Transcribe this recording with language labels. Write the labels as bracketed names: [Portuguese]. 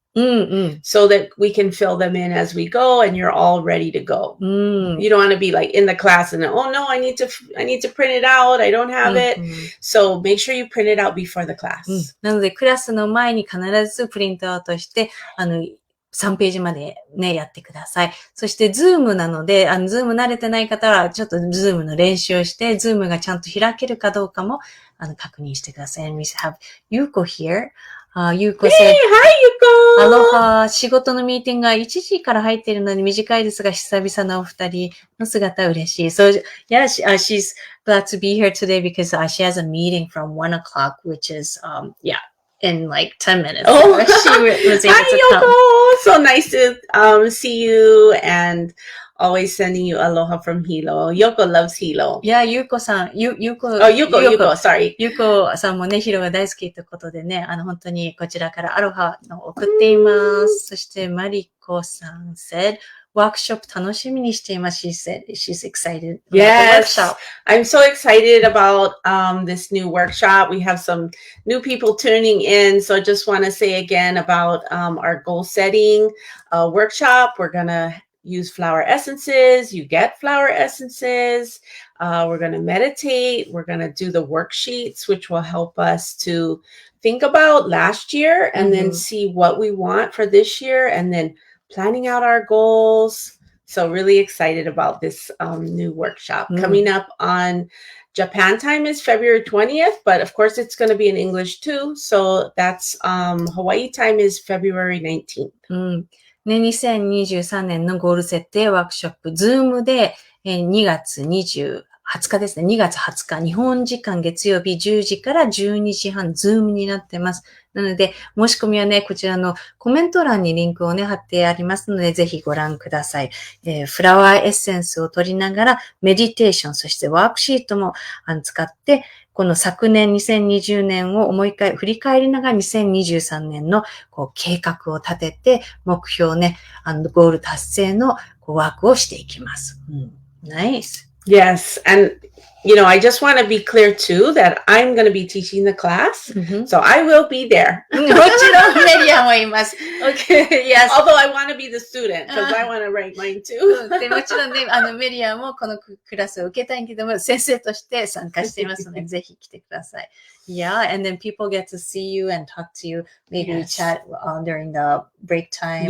[English] So that we can fill them in as we go and you're all ready to go. You don't want to be like in the class and oh no, I need to print it out. I don't have it. So make sure you print it out before the class. [Japanese] なのでクラスの前に必ずプリントアウトして、3ページまでね、やってください。そして、ズームなので、ズーム慣れてない方は、ちょっとズームの練習をして、ズームがちゃんと開けるかどうかも、確認してください。 [English] And we have Yuko here. Yuko said, Hey, hi, Yuko! Aloha! [Japanese] 仕事のミーティングが1時から入っているので短いですが、久々のお二人の姿嬉しい。 [English] So, yeah, she's glad to be here today because she has a meeting from 1 o'clock, which is, in like 10 minutes. Oh, she was able hi, to come. Yoko! So nice to see you and always sending you aloha from Hilo. Yoko loves Hilo. Yeah, Yuko さん、 Yuko, sorry. [Japanese] ゆうこさんもね、ヒロが大好きということでね、本当にこちらからアロハの送っています。 [English] そして、マリコさん said, [Japanese] ワークショップ楽しみにしています。 [English] She said she's excited about the workshop. I'm so excited about this new workshop. We have some new people tuning in. So I just want to say again about our goal setting workshop. We're going to use flower essences. You get flower essences. We're going to meditate. We're going to do the worksheets, which will help us to think about last year and then see what we want for this year and then planning out our goals. So really excited about this new workshop coming up on Japan time is February 20th, but of course it's going to be in English too. So that's Hawaii time is February 19th. [Japanese] ね、2023年のゴール設定ワークショップ、ズームで2月20日ですね。2月20日、日本時間月曜日10時から12時半、ズームになってます。なので、申し込みはね、こちらのコメント欄にリンクをね、貼ってありますので、ぜひご覧ください。フラワーエッセンスを取りながら、メディテーション、そしてワークシートも使って、この昨年2020年を振り返りながら2023年の計画を立てて、目標ね、ゴール達成のワークをしていきます。 [English] Nice. Yes. And, I just want to be clear too that I'm going to be teaching the class. So I will be there. [Japanese] もちろんメリアもいます。 [English] Okay, yes. Although I want to be the student because I want to write mine too. [Japanese] でもちろんね、メリアもこのクラスを受けたいけども、先生として参加していますので、ぜひ来てください。 [English] Yeah, and then people get to see you and talk to you. Maybe chat during the break time.